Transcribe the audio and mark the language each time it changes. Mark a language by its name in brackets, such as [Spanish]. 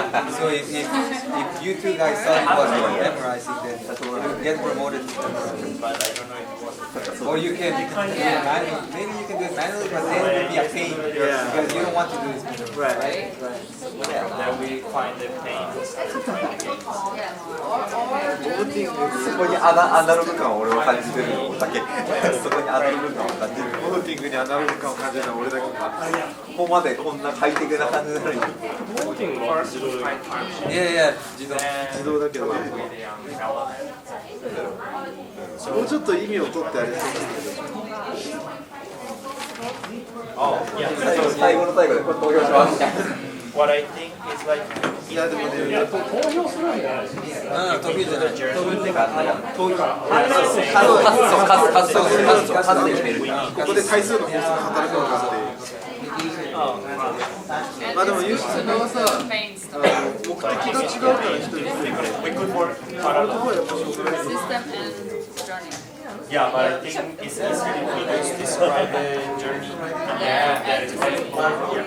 [English] So if you two guys thought it was worth memorizing, then you would get promoted to memorizing. But I don't know if it was. Or you can do it manually. Maybe you can do it manually, but then it would be a pain because you don't want to do this manually. Right. Then we find the pains and try the games. [Japanese] そこにアナログ感を俺は感じてるだけそこにアナログ感を感じるボーティングにアナログ感を感じるのは俺だけか。ここまでこんな快適な感じなのに Yeah, 自動。自動だけど、もうちょっと意味を取ってありそうだけど。 [English] Oh, yeah. [Japanese] 最後の最後でこれ投票します [English] What I think is like, [Japanese] いやでもね、投票じゃない。投票ってか投票数で決めるここで対数の法則が働くのかっていう。まあでもユースさんはさ、目的が違うから一人で。 [English] we could work parallel. Yeah, but I think it's easier if we just describe the journey and then that is very important.